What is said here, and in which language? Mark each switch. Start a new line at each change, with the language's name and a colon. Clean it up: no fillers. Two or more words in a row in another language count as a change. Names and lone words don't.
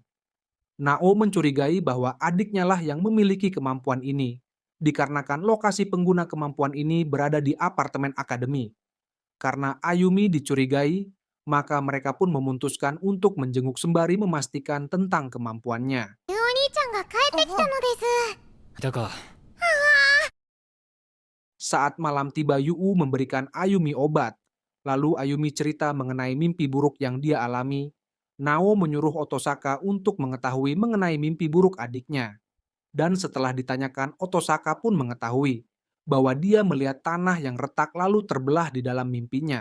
Indonesian: Nao mencurigai bahwa adiknya lah yang memiliki kemampuan ini, dikarenakan lokasi pengguna kemampuan ini berada di apartemen akademi. Karena Ayumi dicurigai, maka mereka pun memutuskan untuk menjenguk sembari memastikan tentang kemampuannya.
Japanese: お兄ちゃんが帰ってきたのです。だか、
Indonesian: Saat malam tiba, Yu memberikan Ayumi obat. Lalu Ayumi cerita mengenai mimpi buruk yang dia alami. Nao menyuruh Otosaka untuk mengetahui mengenai mimpi buruk adiknya. Dan setelah ditanyakan, Otosaka pun mengetahui bahwa dia melihat tanah yang retak lalu terbelah di dalam mimpinya.